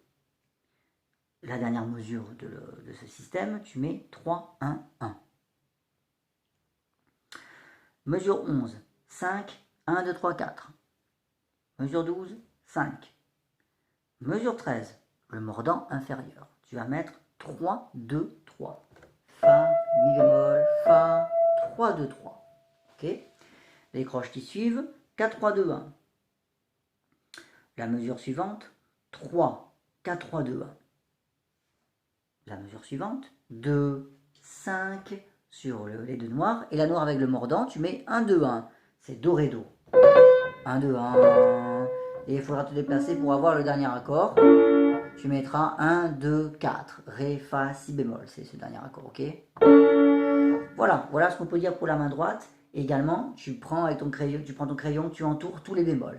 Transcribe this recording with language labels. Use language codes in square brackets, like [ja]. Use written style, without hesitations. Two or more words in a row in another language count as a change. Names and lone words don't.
[fr] La dernière mesure de ce système, tu mets 3, 1, 1. Mesure 11, 5, 1, 2, 3, 4. Mesure 12, 5. Mesure 13, le mordant inférieur. Tu vas mettre 3, 2, 3. Fa, mi bémol, fa, 3, 2, 3. Ok? Les croches qui suivent, 4, 3, 2, 1. La mesure suivante, 3, 4, 3, 2, 1. La mesure suivante, 2, 5 sur les deux noirs. Et la noire avec le mordant, tu mets 1, 2, 1. C'est do, ré, do. 1, 2, 1. Et il faudra te déplacer pour avoir le dernier accord. Tu mettras 1, 2, 4. Ré, fa, si bémol. C'est ce dernier accord, ok? Voilà, voilà ce qu'on peut dire pour la main droite. Et également, tu prends ton crayon, tu entoures tous les bémols.